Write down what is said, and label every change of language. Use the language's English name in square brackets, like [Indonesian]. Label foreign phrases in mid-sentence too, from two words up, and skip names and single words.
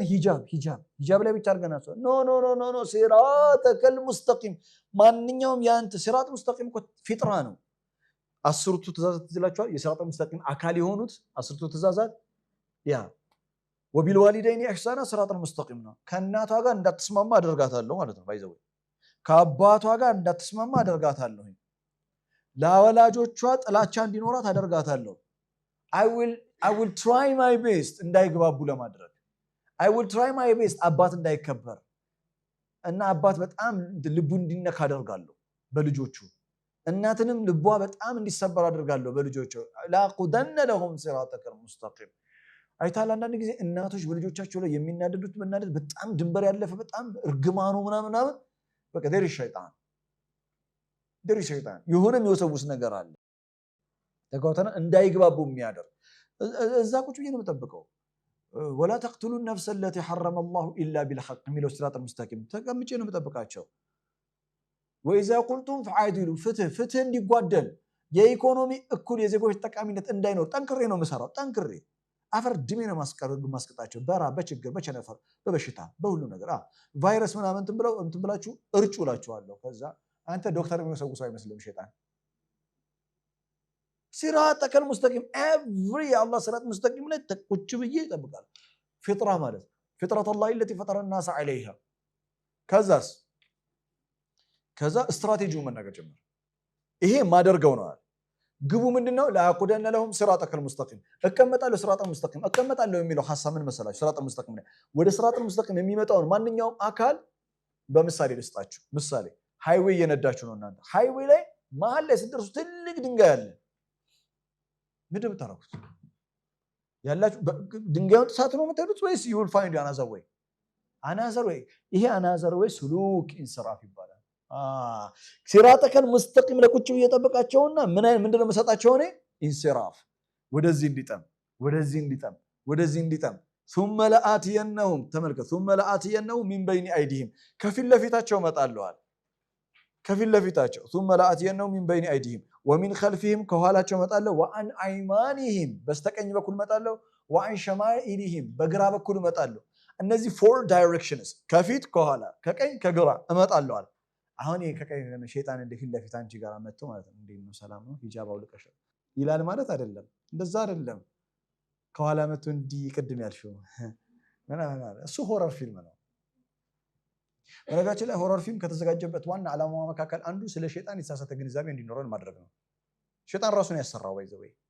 [Amharic] ሂጃብ ላይ ብቻ አድርገን አስበናል ኖ [Arabic] صراطك المستقيم [Amharic] ማንኛውም ያንተ [Arabic] صراط مستقيم [Amharic] እኮ ፊጥራ ነው አስርቱ ትእዛዛት ትዝላችኋል የሲራጥ ሙስተቂም አካል የሆኑት አስርቱ ትእዛዛት ያ [Arabic] وبالوالدين إحسانا الصراط المستقيم [Amharic] ነው ከእናቷ ጋር እንዳትስማማ አደርጋታለሁ ማለት ነው ባይዘው ከአባቷ ጋር እንዳትስማማ አደርጋታለሁ ለወላጆቿ ጥላቻ እንዲኖራት አደርጋታለሁ [English] I will try my best [Amharic] እንዳይግባቡ ለማድረግ [English] I will try my best [Amharic] አባት እንዳይከበር እና አባት በጣም ልቡ እንዲነካ አደርጋለሁ በልጆቹ እናትንም ልቧ በጣም እንዲሰበር አደርጋለሁ በልጆቹ [Arabic] لأقعدن لهم صراطك المستقيم [Amharic] አይታል አንዳንድ ጊዜ እናቶች በልጆቻቸው ላይ የሚናደዱት መናደድ በጣም ድንበር ያለፈ በጣም እርግማኑ ምናምን በቃ ደሪ ሸይጣን የሆነ የሚወሰውስ ነገር አለ ተጋውተና እንዳይግባቡ የሚያደርግ እዛ ቁጭ ብዬ ነው የምጠብቀው [Arabic] ولا تقتلوا النفس التي حرم الله الا [Amharic] بالحق ሚለው ሲራጠል ሙስተቂም ተቀምጬ ነው የምጠብቃቸው [Arabic] وإذا قلتم فعادلوا [Amharic] ፍትህ እንዲጓደል የኢኮኖሚ እኩል የዜጎች ተጠቃሚነት እንዳይኖር ጠንክሬ ነው የምሰራው ጠንክሬ አፈር ድሜ ነው ማስቀጣቸው በችግር በቸነፈር በበሽታ በሁሉ ነገር ቫይረስ ምናምን እንትን ብላችሁ እርጩ እላችኋለሁ ከዛ አንተ ዶክተር የሚወሰውሰው አይመስልም ሸይጣን [Arabic] صراطك المستقيم [Amharic] ኤቭሪ አላህ [Arabic] صراط مستقيم [Amharic] ላይ ቁጭ ብዬ ይጠብቃል ፊጥራ ማለት [Arabic] فطرة الله التي فطر الناس عليها [Amharic] ከዛ ስትራቴጂው መናገር ጀመረ ይሄ ማደርገው ነው ግቡ ምንድነው [Arabic] لأقعدن لهم صراطك المستقيم [Amharic] እቀመጣለሁ [Arabic] الصراط المستقيم [Amharic] እቀመጣለሁ የሚለው ሐሳብ ምን መሰላችሁ [Arabic] الصراط المستقيم [Amharic] ላይ ወደ [Arabic] الصراط المستقيم [Amharic] የሚመጣው ማንኛውም አካል በምሳሌ ልስጣችሁ ምሳሌ ሃይዌይ እየነዳችሁ ነው እናንተ ሃይዌይ ላይ መሃል ላይ ስትደርሱ ትልቅ ድንጋይ አለ ምንድነው የምታረጉት ያላችሁ ድንጋዩን ጥሳት ነው የምትሄዱት ወይስ [English] you will find another way [Amharic] ይሄ [English] another way [Arabic] سلوك انصراف [Amharic] ይባላል [Arabic] صراطك المستقيم [Amharic] ለቁጭ ብዬ ተጠብቃቸውና ምንድነው መሰጣቸው እኔ ኢንስራፍ ወደዚህ እንዲጠም [Arabic] ثم لآتينهم [Amharic] ተመልከቱ [Arabic] ثم لآتينهم من بين أيديهم [Amharic] ከፊት ለፊታቸው መጣለዋል ከፊት ለፊታቸው [Arabic] ثم لآتينهم من بين أيديهم ومن خلفهم [Amharic] ከኋላቸው መጣለው [Arabic] وعن أيمانهم [Amharic] በስተቀኝ በኩል መጣለው [Arabic] وعن شمائلهم [Amharic] በግራ በኩል መጣለው እነዚህ [English] four directions [Amharic] ከፊት ከኋላ ከቀኝ ከግራ እመጣለዋል አሁን ከቀኝ ሸይጣን እንደፊት ለፊት አንቺ ጋር መጥቶ ማለት ነው እንዴት ነው ሰላም ነው ሂጃብ አውልቀሽ ይላል ማለት አይደለም እንደዛ አይደለም ከኋላ መጥቶ እንዲቀድም ያልሽው እሱ ሆረር ፊልም ነው በነገራችን ላይ ሆረር ፊልም ከተዘጋጀበት ዋና ዓላማው መካከል አንዱ ስለ ሸይጣን የተሳሳተ ግንዛቤ እንዲኖረን ማድረግ ነው ሸይጣን ራሱን ያሰራው ባይዘው